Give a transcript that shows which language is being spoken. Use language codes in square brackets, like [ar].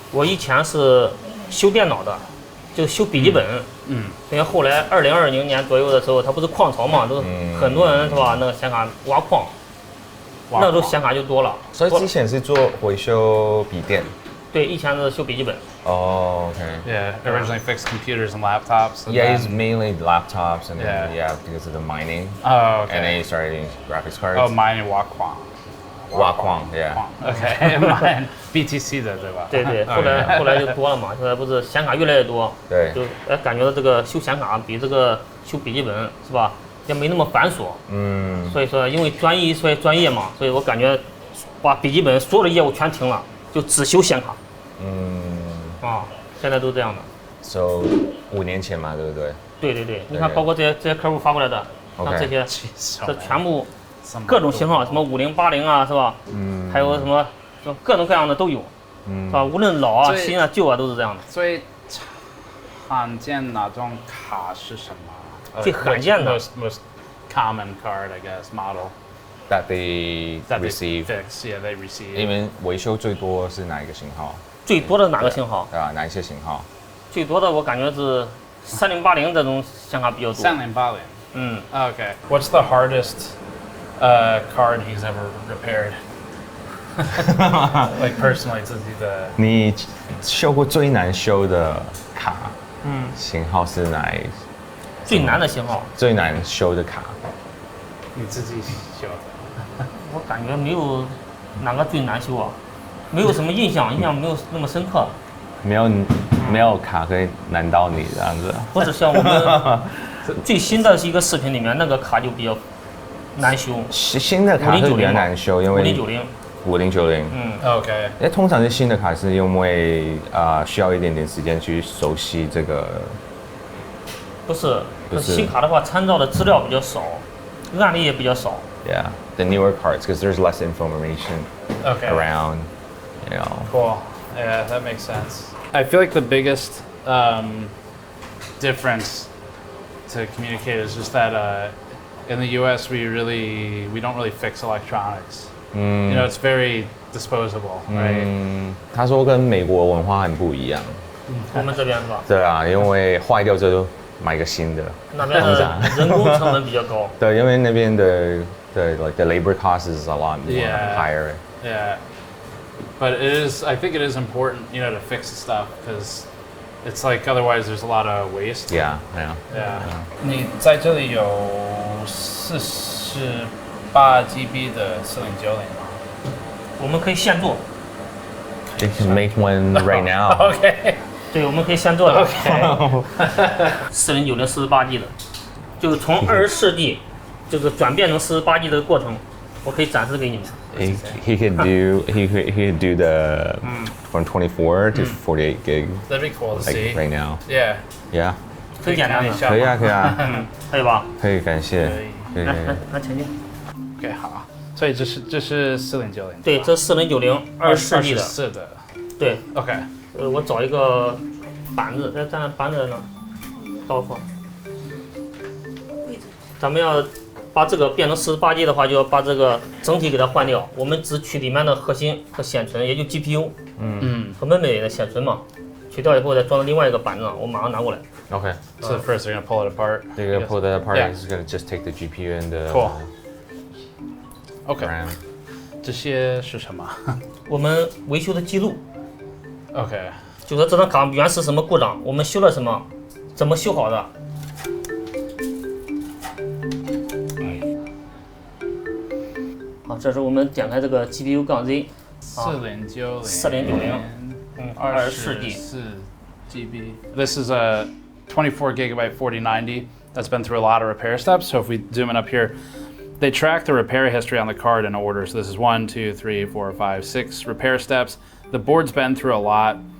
[zh] 我以前是修电脑的，就修笔记本。因为后来2020年左右的时候，它不是矿潮嘛，都很多人是吧？那个显卡挖矿，那时候显卡就多了。所以之前是做维修笔电。对，以前是修笔记本。 [en] Oh, okay. Yeah, originally fixed computers and laptops. And Yeah, then, it's mainly laptops and then Yeah. because of the mining. Oh, okay. And then you started using graphics cards. Oh, mining [zh] 挖矿。挖矿 [en] yeah. Okay, mine BTC [zh] 的对吧？对对，后来就多了嘛，现在不是显卡越来越多，对就感觉到这个修显卡比这个修笔记本是吧，也没那么繁琐。所以说因为专业嘛，所以我感觉把笔记本所有的业务全停了，就只修显卡。现在都这样的。 So 5年前嘛，对不对？对对对，你看包括这些客户发过来的，像这些，这全部各种型号，什么50、80啊，是吧？还有什么各种各样的都有，是吧？无论老啊、新啊、旧啊，都是这样的。最常见哪种卡是什么？最罕见的 [en] most common card, I guess, model That they that they receive. fix. Yeah, they receive. [zh] 你们维修最多是哪一个型号？最多的哪个型号？哪一些型号？最多的我感觉是3080这种显卡比较多。 [en] 3080. Okay. What's the hardest card he's ever repaired? Like personally [zh] 自己的。你修过最难修的卡？型号是哪一？最难的型号？最难修的卡？你自己修的。我感觉没有哪个最难修啊，没有什么印象没有那么深刻。没有卡可以难到你这样子。不是像我们最新的一个视频里面那个卡就比较难修。新的卡是比较难修，因为5090。 [en] OK。 [zh] 因为通常是新的卡是因为需要一点点时间去熟悉这个。不是新卡的话，参照的资料比较少，案例也比较少。 [en] Yeah, the newer cards because there's less information around, you know. Cool. Yeah, that makes sense. I feel like the biggest difference to communicate is just that in the U.S. we don't really fix electronics. You know, it's very disposable, right? [zh] 他说跟美国文化很不一样。我们这边是吧？对啊，因为坏掉之后买一个新的。那边的人工成本比较高。对，因为那边的 [en] like the labor cost is a lot more higher. Yeah. But I think it is important, you know, to fix stuff because it's like otherwise there's a lot of waste. Yeah. [zh] 你在这里有48GB 的4090吗？我们可以现做。 [en] You can make one right now. Okay. [zh] 对，我们可以现做的。 4090 48G 的，就是从24G 就是转变成48G 的过程，我可以展示给你们。 [en] He could do the from 24 to 48 gig. That'd be cool to see. Right now. Yeah. [zh] 很简单的。可以啊。可以吧？可以，感谢。来前进。 OK， 好。所以这是4090。对，这4090 24G 的。是的。对。 [en] OK。 [zh] 我找一个板子，板子在哪？到放。咱们要把这个变成48G 的话，就要把这个整体给它换掉。我们只取里面的核心和显存，也就 GPU，和memory的显存嘛。取掉以后再装到另外一个板子上，我马上拿过来。 [en] Okay. So first they're gonna pull it apart. They're gonna pull that apart. It's gonna just take the GPU and the cool. Okay. RAM. [zh] 这些是什么？我们维修的记录。 [en] OK。 [zh] 就说这张卡原是什么故障，我们修了什么，怎么修好的。好，这是我们点开这个 GPU Z 4090 24G [en] GB. This is a 24GB 4090 that's been through a lot of repair steps. So if we zoom in up here, they track the repair history on the card in order. So this is 1, 2, 3, 4, 5, 6 repair steps. The board's been through a lot.